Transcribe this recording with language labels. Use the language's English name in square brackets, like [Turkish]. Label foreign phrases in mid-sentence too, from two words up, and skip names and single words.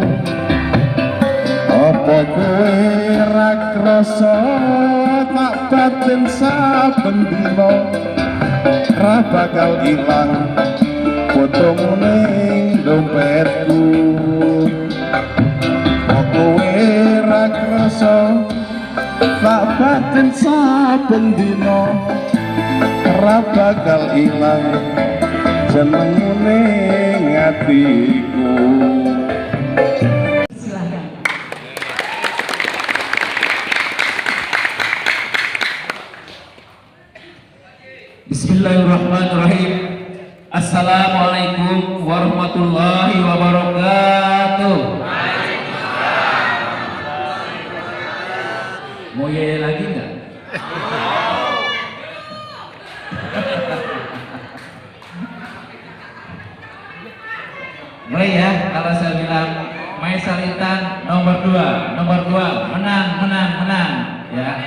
[Javanese] Apa kowe ra krasa tak batin saben dina, ra bakal ilang fotomu ning dompetku. Kok kowe ra krasa tak batin saben dina, ra bakal ilang jenengmu ning atiku. [Arabic] بسم الله الرحمن الرحيم. السلام عليكم ورحمة الله وبركاته. [Indonesian] Mau yel lagi nggak? Mulai ya, kalau saya bilang Mai Salitan nomor 2, menang ya.